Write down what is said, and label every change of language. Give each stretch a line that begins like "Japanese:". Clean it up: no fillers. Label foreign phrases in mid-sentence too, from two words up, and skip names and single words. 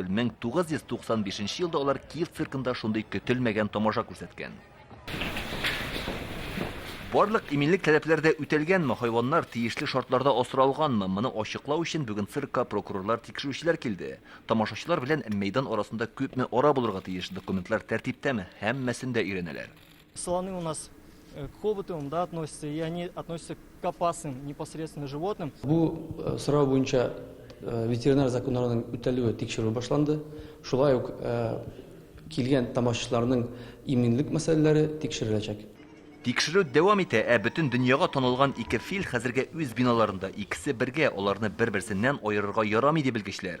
Tatar: 1995 елда алар Киев циркында шундый көтелмәгән тамаша күрсәткән. Барлык иминлек таләпләрдә үтәлгәнме, хайваннар тиешле шартларда асралганмы, моны ачыклау өчен бүген циркка прокурорлар, тикшерүчеләр килде. Тамашачылар белән мәйдан арасында күпме ара булырга тиеш, документлар тәртиптәме, һәммәсен дә өйрәнәләр.
Russian: Слоны у нас к хоботам, да, относятся, и они относятся к опасным непосредственно животным.
Tatar: Бу сорау буенча ветеринар законнарының үтәлүе тикшерү башланды. Шулай ук килгән тамашачыларның иминлек мәсьәләләре тикшереләчәк. Тикшерү дәвам итә, бөтен дөньяга танылган ике фил хәзергә үз биналарында, икесе бергә, аларны бер-берсеннән аерырга ярамый дип белгечләр.